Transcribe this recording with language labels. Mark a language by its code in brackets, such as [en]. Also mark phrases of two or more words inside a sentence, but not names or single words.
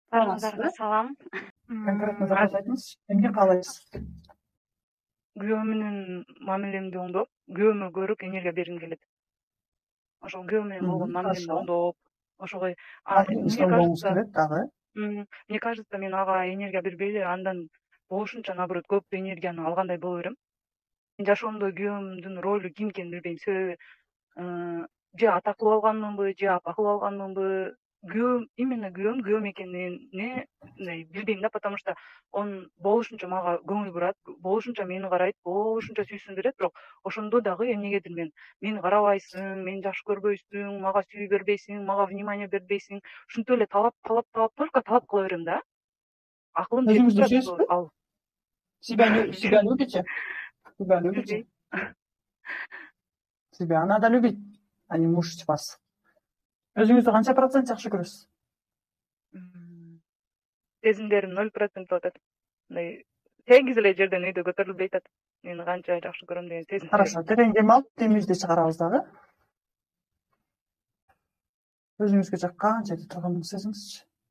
[ky] Баарыңыздарга салам. [ru] Конкретно вопрос [ky] айтыңызчы, эмне каалайсыз? Күйөөм менен мамилемди оңдоп, күйөөмө көрүп энергия бергим келет. Ошол күйөөм менен болгон мамилемди [ru] Хорошо. [ky] оңдоп, ошого Мамилеңизди оңдооңуз келет дагы. [ru] мне кажется, [ky] мен ага энергия бербей эле андан болушунча наоборот көп энергияны алгандай боло берем. Жашоомдо күйөөмдүн ролу ким экенин билбейм. Себеби же ата кылып алганмынбы, же апа кылып алганмынбы, именно күйөөм экенине билбейм да, [ru] потому что он [ky] болушунча мага көңүл бурат, болушунча мени карайт, болушунча сүйсүндүрөт, бирок ошондо дагы эмнегедир мени карабайсың, мени жакшы көрбөйсүң, мага сүйүү бербейсиң, мага внимание бербейсиң, ушинтип эле талап только талап кыла берем да. Акылым жетип Өзүңүздү турат сүйөсүзбү? ал. [ru] Себя любите? Себя любите? Себя надо любить, а не мучить вас. [ky] Өзүңүздү канча процент жакшы көрөсүз? Сезимдерим 0% болуп атат. Мындай сегиз эле жерден үйдө көтөрүлбөй атат. Мени канча жакшы көрөм деген сезим. Хорошо, терең дем алып, демибизди чыгарабыз дагы. Өзүңүзгө жаккан жерде турганыңызды сезиңизчи.